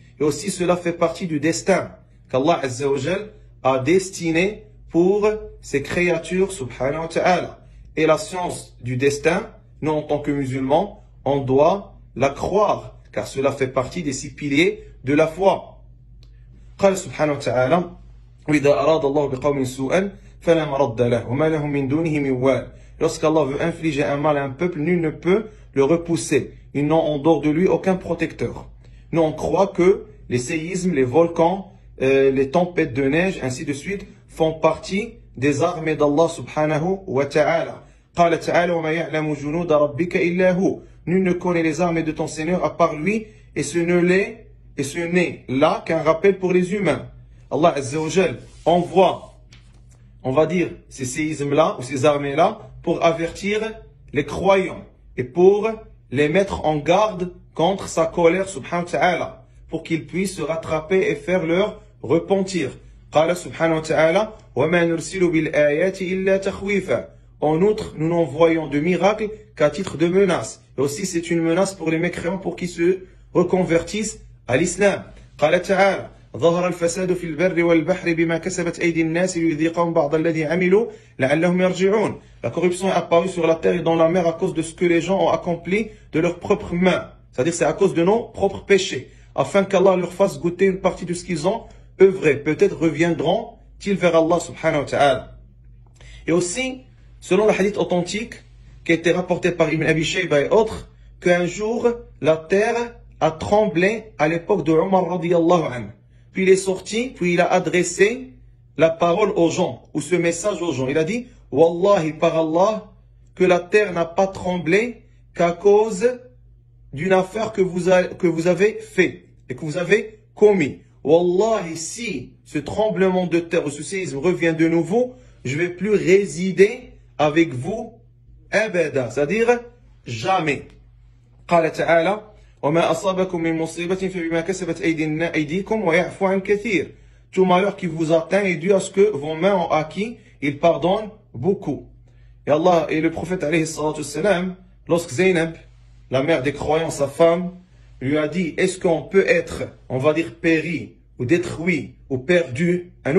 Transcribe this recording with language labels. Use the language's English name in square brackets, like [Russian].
[French] Et aussi cela fait partie du destin qu'Allah azza wa jal a destiné pour ses créatures subhanahu wa ta'ala. Et la science du destin, nous en tant que musulmans, on doit la croire, car cela fait partie des 6 piliers de la foi. [Arabic] قال سبحانه وتعالى وإذا أراد الله بقوم سوءا فلا مرد له وما لهم من دونه من وال. [French] Lorsqu'Allah veut infliger un mal à un peuple, nul ne peut le repousser. Ils n'ont en dehors de lui aucun protecteur. Nous on croit que les séismes, les volcans, les tempêtes de neige, ainsi de suite, font partie des armées d'Allah subhanahu wa ta'ala. [Arabic] قال تعالى وما يعلم جنود ربك إلا هو. [French] Nul ne connaît les armées de ton Seigneur à part lui, et ce n'est là qu'un rappel pour les humains. Allah azza wa jal envoie, on va dire, ces séismes-là, ou ces armées-là, pour avertir les croyants, et pour les mettre en garde contre sa colère subhanahu wa ta'ala, pour qu'ils puissent se rattraper et faire leur repentir. [Arabic] قال سبحانه وتعالى وما نرسل بالآيات إلا تخويفا. [French] En outre, nous n'envoyons de miracles qu'à titre de menace. Et aussi, c'est une menace pour les mécréants pour qu'ils se reconvertissent à l'islam. [Arabic] قال تعالى ظهر الفساد في البر والبحر بما كسبت أيدي الناس ليذيقهم بعض الذي عملوا لعلهم يرجعون. [French] La corruption est apparue sur la terre et dans la mer à cause de ce que les gens ont accompli de leurs propres mains. C'est-à-dire c'est à cause de nos propres péchés. Afin qu'Allah leur fasse goûter une partie de ce qu'ils ont œuvré. Peut-être reviendront-ils vers Allah subhanahu wa ta'ala. Et aussi, selon le hadith authentique qui a été rapporté par Ibn Abi Shayba et autres, qu'un jour, la terre a tremblé à l'époque de Omar radiyallahu anhu. Puis il est sorti, puis il a adressé la parole aux gens, ou ce message aux gens. Il a dit, Wallahi par Allah, que la terre n'a pas tremblé qu'à cause d'une affaire que vous avez fait et que vous avez commis. Wallahi, si ce tremblement de terre ou ce séisme revient de nouveau, je ne vais plus résider avec vous, abada, c'est-à-dire jamais. [Arabic] قال تعالى وما أصابكم من مصيبة فبما كسبت أيديكم ويعفو عن كثير. [French] Tout malheur qui vous atteint est dû à ce que vos mains ont acquis, il pardonne beaucoup. Et Allah et le prophète alayhi salatu wassalam, lorsque Zaynab, la mère des croyants, sa femme, lui a dit, est-ce qu'on peut être, on va dire, péri, ou détruit, ou perdu,